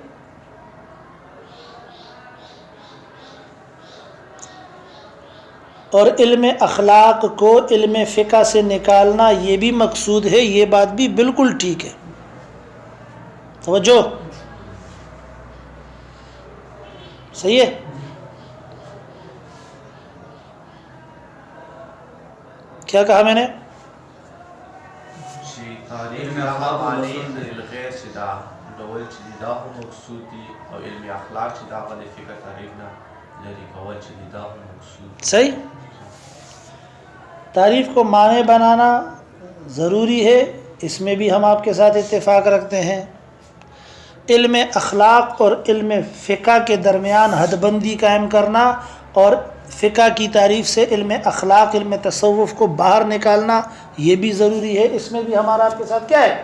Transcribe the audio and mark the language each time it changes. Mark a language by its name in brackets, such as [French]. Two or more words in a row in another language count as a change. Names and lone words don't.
[Urdu] اور علم اخلاق کو علم فقہ سے نکالنا یہ بھی مقصود ہے، یہ بات بھی بالکل ٹھیک ہے، توجہ، صحیح ہے۔ کیا کہا میں نے؟ [Pashto] علم اخلاق غیر شدا ډول چې دا هم مقصود دي او علم اخلاق چې دا غلي فکر تعریف نه لري کول چې دا هم مقصود [Urdu] صحیح۔ تعریف کو معنی بنانا ضروری ہے، اس میں بھی ہم آپ کے ساتھ اتفاق رکھتے ہیں۔ علم اخلاق اور علم فقہ کے درمیان حد بندی قائم کرنا اور فقہ کی تعریف سے علم اخلاق علم تصوف کو باہر نکالنا یہ بھی ضروری ہے، اس میں بھی ہمارا آپ کے ساتھ کیا ہے؟